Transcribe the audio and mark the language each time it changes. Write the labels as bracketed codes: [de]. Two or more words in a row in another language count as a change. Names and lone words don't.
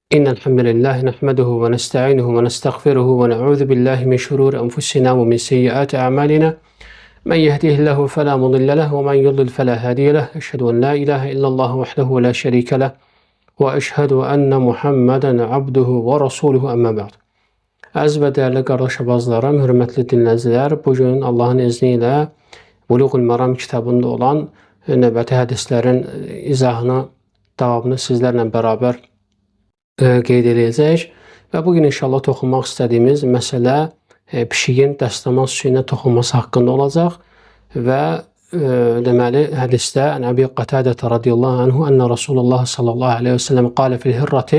[ar] إن الحمد لله نحمده ونستعينه ونستغفره ونعوذ بالله من شرور أنفسنا ومن سيئات أعمالنا من يهده الله فلا مضل له ومن يضلل فلا هادي له أشهد أن لا إله إلا الله وحده لا şerike له وأشهد أن محمدا عبده ورسوله أما بعد. [az] Əziz və dəyərli qardaş abazlarım, hörmətli dinləyicilər, bugün Allahın izni ilə Buluğul Maram kitabında olan növbəti hədislərin izahını, davamını sizlərlə bərabər qeyd edəcək və bugün inşallah toxunmaq istədiyimiz məsələ pişiyin dəstəmaz suyuna toxunması haqqında olacaq və deməli hədisdə Əbi Qatadə [ar] رضي الله عنه أن رسول الله صلى الله عليه وسلم قال في الهرة.